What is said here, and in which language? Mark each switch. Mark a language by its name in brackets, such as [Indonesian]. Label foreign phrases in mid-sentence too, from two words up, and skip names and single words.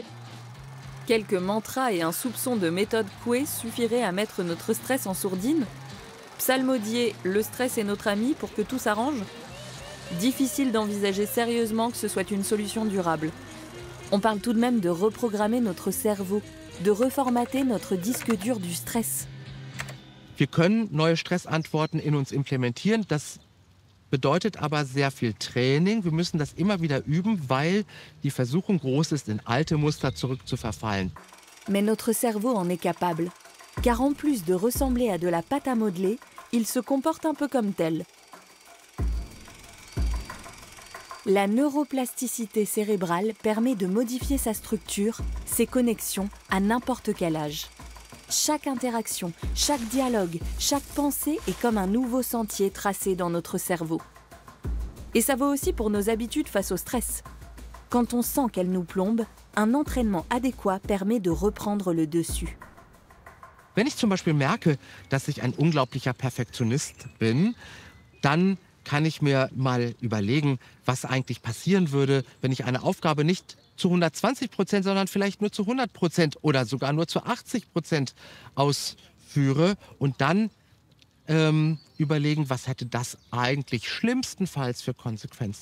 [French] Quelques mantras et un soupçon de méthode Coué suffiraient à mettre notre stress en sourdine ? Psalmodier « Le stress est notre ami » pour que tout s'arrange ? Difficile d'envisager sérieusement que ce soit une solution durable. On parle tout de même de reprogrammer notre cerveau, de reformater notre disque dur du stress. [German] Wir können neue Stressantworten in uns implementieren. Das bedeutet aber sehr viel Training. Wir müssen das immer wieder üben, weil die Versuchung groß ist, in alte Muster zurückzuverfallen. [French] Mais notre cerveau en est capable. Car en plus de ressembler à de la pâte à modeler, il se comporte un peu comme tel. La neuroplasticité cérébrale permet de modifier sa structure, ses connexions, à n'importe quel âge. Chaque interaction, chaque dialogue, chaque pensée est comme un nouveau sentier tracé dans notre cerveau. Et ça vaut aussi pour nos habitudes face au stress. Quand on sent qu'elle nous plombe, un entraînement adéquat permet de reprendre le dessus. [German] Wenn ich zum Beispiel merke, dass ich ein unglaublicher Perfektionist bin, dann kann ich mir mal überlegen, was eigentlich passieren würde, wenn ich eine Aufgabe nicht zu 120%, sondern vielleicht nur zu 100% oder sogar nur zu 80% ausführe und dann überlegen, was hätte das eigentlich schlimmstenfalls für Konsequenzen.